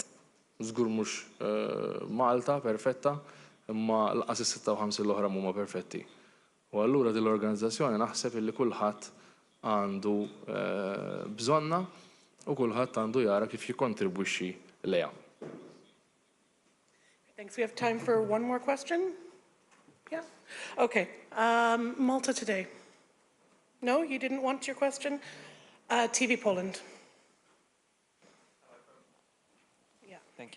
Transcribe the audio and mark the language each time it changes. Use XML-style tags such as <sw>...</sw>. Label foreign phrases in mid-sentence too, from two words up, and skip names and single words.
<mt>Żgur mhux Malta perfetta, imma laqas is-56 l-oħra huma perfetti. U allura din l-organizzazzjoni naħseb illi kulħadd għandu bżonna u kulħadd għandu jara kif jikkontribwixxi lejha.</mt> <en>Thanks. We have time for one more question. Yeah. Okay. Malta today. No, you didn't want your question. TV Poland. Yeah. Thank you.</en>